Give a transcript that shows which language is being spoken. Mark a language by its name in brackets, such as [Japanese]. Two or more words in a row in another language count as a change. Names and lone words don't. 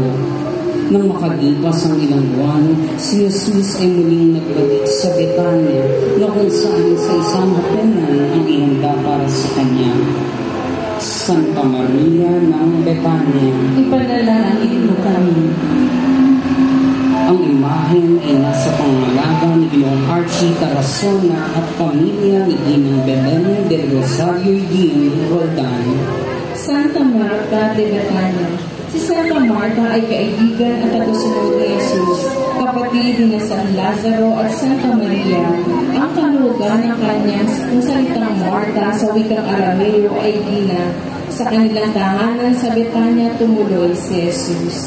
[Filipino] Nang makalipas ang ilang buwan, si Jesus ay muling nagbalik sa Betania na kung saan sa isang hapunan ang ihanda para sa kanya. Santa Maria ng Betania, Ipanalangin mo kami. ang imahen ay nasa pangangalaga ni Ginoong Archie Tarazona at pamilya ni Ginang Belen del Rosario Yin Roldan. Santa Marta de Betania. Si Santa Marta ay kaibigan at tagasunod ni Jesus, kapatid ni San Lazaro at Santa Maria. Ang kalugan ng kanyang salitang Marta sa wikang Arameo ay Gina. Sa kanilang tahanan sa Betania tumuloy si Jesus.